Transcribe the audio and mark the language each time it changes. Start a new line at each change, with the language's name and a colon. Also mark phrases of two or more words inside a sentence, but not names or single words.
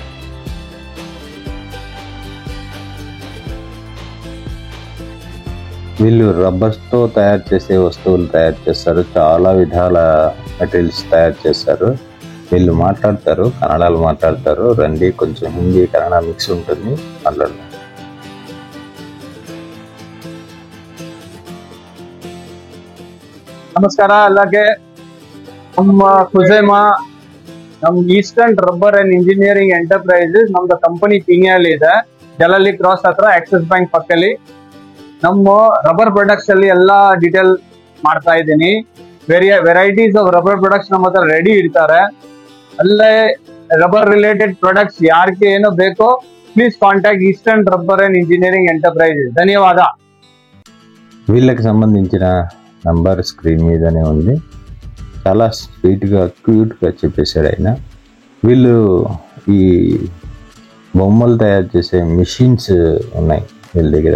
Telugu: వీళ్ళు రబ్బర్స్తో తయారు చేసే వస్తువులు తయారు చేస్తారు. చాలా విధాల మెటీరియల్స్ తయారు చేస్తారు. వీళ్ళు మాట్లాడతారు, కన్నడలో మాట్లాడతారు. రండి, కొంచెం హిందీ కన్నడ మిక్స్ ఉంటుంది, మాట్లాడదాం.
Kannada: ನಮಸ್ಕಾರ ಎಲ್ಲಕ್ಕೆ. ನಮ್ಮ ಖುಜೇಮಾ ನಮ್ಮ ಈಸ್ಟರ್ನ್ ರಬ್ಬರ್ ಅಂಡ್ ಇಂಜಿನಿಯರಿಂಗ್ ಎಂಟರ್ಪ್ರೈಸಸ್ ನಮ್ದು ಕಂಪನಿ ಪೀನಿಯಲ್ಲಿ ಇದೆ, ಜಲಲ್ಲಿ ಕ್ರಾಸ್ ಹತ್ರ ಆಕ್ಸಿಸ್ ಬ್ಯಾಂಕ್ ಪಕ್ಕದಲ್ಲಿ. ನಮ್ಮ
English: rubber products
Kannada: ಅಲ್ಲಿ ಎಲ್ಲಾ ಡೀಟೇಲ್ ಮಾಡ್ತಾ ಇದ್ದೀನಿ.
English: varieties of rubber products
Kannada: ನಮ್ಮ ಹತ್ರ ರೆಡಿ ಇಡ್ತಾರೆ. ಅಲ್ಲೇ
English: rubber related products
Kannada: ಯಾರಿಗೆ ಏನೋ ಬೇಕೋ
English: please contact
Kannada: ಈಸ್ಟರ್ನ್ రబ్బర్ అండ్ ఇంజనీరింగ్ ఎంటర్ప్రైజెస్. ధన్యవాద.
Telugu: వీళ్ళకి సంబంధించిన నంబర్ స్క్రీన్ మీదనే ఉంది. చాలా స్వీట్గా క్యూట్గా చెప్పేశాడు ఆయన. వీళ్ళు ఈ బొమ్మలు తయారు చేసే మిషన్స్ ఉన్నాయి వీళ్ళ దగ్గర.